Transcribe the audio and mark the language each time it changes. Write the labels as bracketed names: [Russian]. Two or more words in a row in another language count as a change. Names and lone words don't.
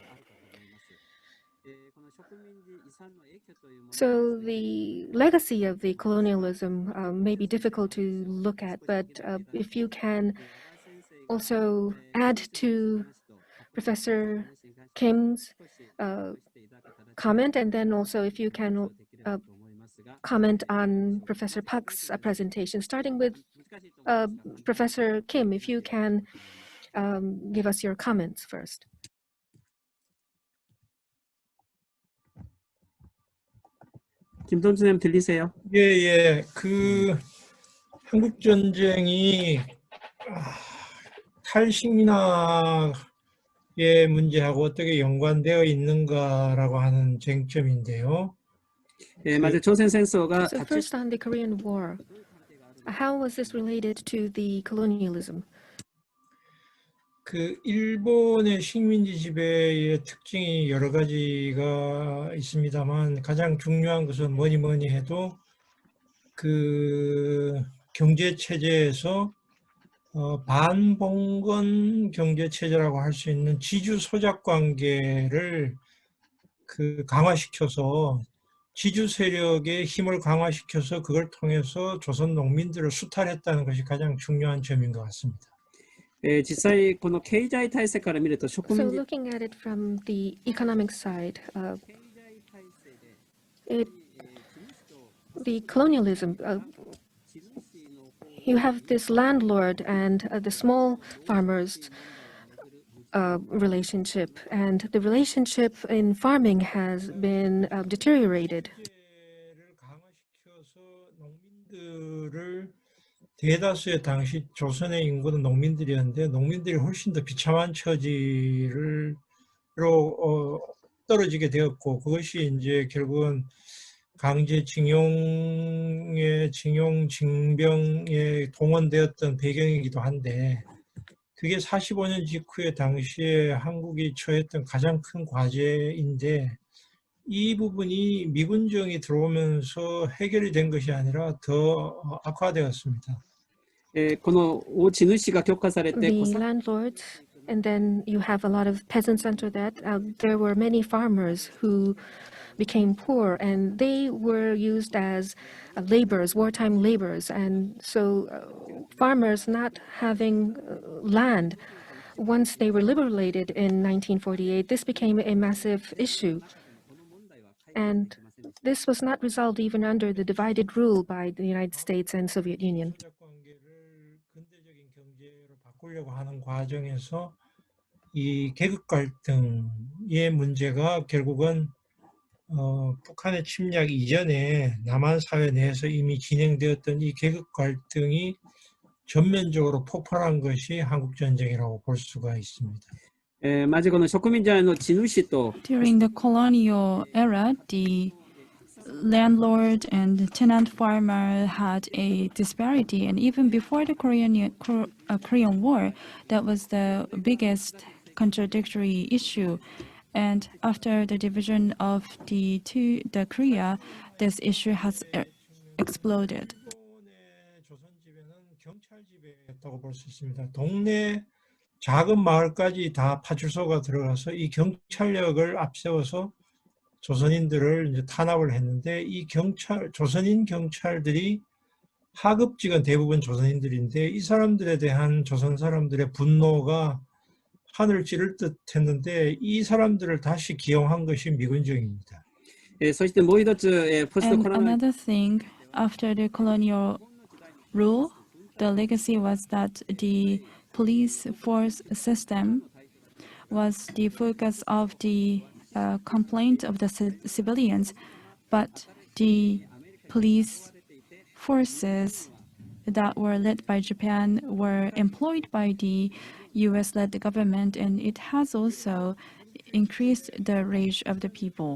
[English] So the legacy of the colonialism may be difficult to look at, but if you can also add to Professor Kim's comment, and then also if you can comment on Professor Park's presentation, starting with Professor Kim, if you can give us your comments first. [Korean] 김동준님 들리세요? 예. 한국 전쟁이 탈식민화의 문제하고 어떻게 연관되어 있는가라고 하는 쟁점인데요. 예, 맞아요. [Japanese] 朝鮮戦争が [English] So first on the Korean War, how was this related to the colonialism? [Korean] 일본의 식민지 지배의 특징이 여러 가지가 있습니다만 가장 중요한 것은 뭐니 해도 경제 체제에서 반봉건 경제 체제라고 할 수 있는 지주 소작 관계를 강화시켜서 지주 세력의 힘을 강화시켜서 그걸 통해서 조선 농민들을 수탈했다는 것이 가장 중요한 점인 것 같습니다. [Japanese] 実際この経済体制から見ると植 [English] So [Japanese] 民地 [English] looking at it from the economic side, the colonialism, you have this landlord and the small farmers relationship, and the relationship in farming has been deteriorated. [Korean] 를 강화시켜서 농민들을 대다수의 당시 조선의 인구는 농민들이었는데 농민들이 훨씬 더 비참한 처지를 떨어지게 되었고 그것이 이제 결국은 강제징용에 징병에 동원되었던 배경이기도 한데 그게 45년 직후에 당시에 한국이 처했던 가장 큰 과제인데 이 부분이 미군정이 들어오면서 해결이 된 것이 아니라 더 악화되었습니다. [Japanese] この大地主が許可されて [English] The landlords, and then you have a lot of peasants under that. There were many farmers who became poor, and they were used as laborers, wartime laborers. And so farmers not having land, once they were liberated in 1948, this became a massive issue. And this was not resolved even under the divided rule by the United States and Soviet Union. [Korean] 관계를 근대적인 경제로 바꾸려고 하는 과정에서 이 계급 갈등의 문제가 결국은 북한의 침략 이전에 남한 사회 내에서 이미 진행되었던 이 계급 갈등이 전면적으로 폭발한 것이 한국 전쟁이라고 볼 수가 있습니다. [Japanese] まずこの植民地の地主と [English] During the colonial era, the landlord and tenant farmer had a disparity, and even before the Korean War, that was the biggest contradictory issue. And after the division of the Korea, this issue has exploded. [Korean] 일본의 조선 지배는 경찰 지배였다고 볼 수 있습니다. 동네 작은 마을까지 다 파출소가 들어가서 이 경찰력을 앞세워서 조선인들을 이제 탄압을 했는데 이 조선인 경찰들이 하급직은 대부분 조선인들인데 이 사람들에 대한 조선 사람들의 분노가 하늘을 찌를 듯 했는데 이 사람들을 다시 기용한 것이 미군정입니다. [Japanese] そしてもう一つポスト [English] And [Japanese] コロナ [English] another thing, after the colonial rule, the legacy was that the police force system was the focus of the complaint of the civilians, but the police forces that were led by Japan were employed by the US-led government, and it has also increased the rage of the people.